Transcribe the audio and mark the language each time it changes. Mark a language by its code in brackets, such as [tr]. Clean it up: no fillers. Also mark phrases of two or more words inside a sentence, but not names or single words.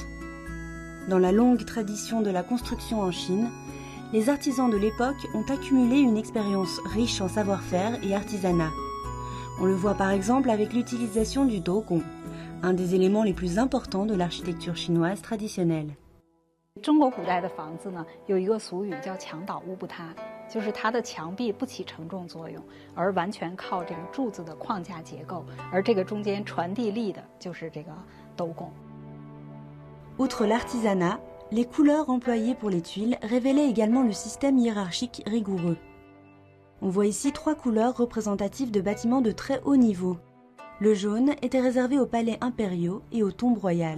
[fr] Dans la longue tradition de la construction en Chine, les artisans de l'époque ont accumulé une expérience riche en savoir-faire et artisanat. On le voit par exemple avec l'utilisation du Dougong, un des éléments les plus importants de l'architecture chinoise traditionnelle. [zh] 中国古代的房子呢，有一个俗语叫墙倒屋不塌，就是它的墙壁不起承重作用，而完全靠这个柱子的框架结构，而这个中间传递力的就是这个斗拱。 [fr] Outre l'artisanat, les couleurs employées pour les tuiles révélaient également le système hiérarchique rigoureux. On voit ici 3 couleurs représentatives de bâtiments de très haut niveau. Le jaune était réservé aux palais impériaux et aux tombes royales.